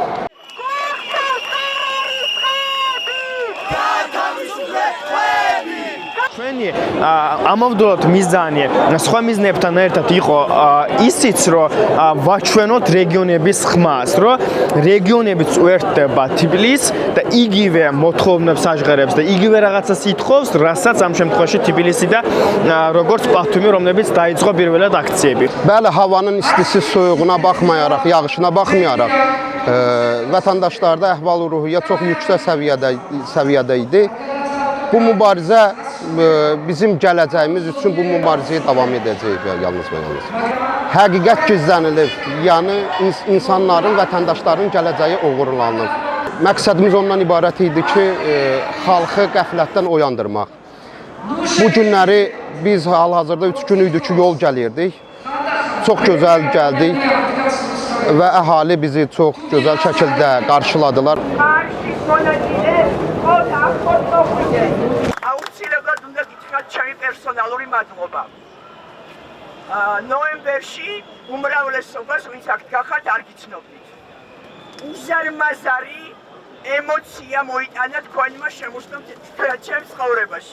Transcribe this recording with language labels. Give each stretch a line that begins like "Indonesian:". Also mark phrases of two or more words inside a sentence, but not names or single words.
Georgian: ჩვენი ამავდროულად მიზანი სხვა მიზნებთან ერთად იყო ისიც, რომ ვაჩვენოთ რეგიონების ხმას, რომ რეგიონებიც უერთდება თბილისს და იგივე მოთხოვნებს აჟღერებს და იგივე რაღაცას ითხოვს, რასაც ამ შემთხვევაში თბილისი და როგორც ბათუმი, რომლებიც დაიწყო პირველად aktsiyები.
Azerbaijani: Bəli, havanın istisi, soyuğuna baxmayaraq, yağışına baxmayaraq vətəndaşlarda əhval-ruhiyyə çox yüksək səviyyədə idi. Bu mübarizə bizim gələcəyimiz üçün bu mübarizəyə davam edəcəyik yalnız və yalnız. Həqiqət gizlənilir, yəni insanların, vətəndaşların gələcəyi oğurlanır. məqsədimiz ondan ibarət idi ki, xalqı qəflətdən oyandırmaq. Bu günləri biz hal-hazırda 3 gün idi ki, yol gəlirdik. Çox gözəl gəldik və əhali bizi çox gözəl şəkildə qarşıladılar.
Georgian: აუცილებლად უნდა გითხრათ ჩემი პერსონალური მადლობა. ნოემბერში უმრავლესობას, ვინც აქ გახართ, არ გიცნობდით. უზარმაზარი ემოცია მოიტანა თქვენმა შემოსვლამ ჩემს ცხოვრებაში.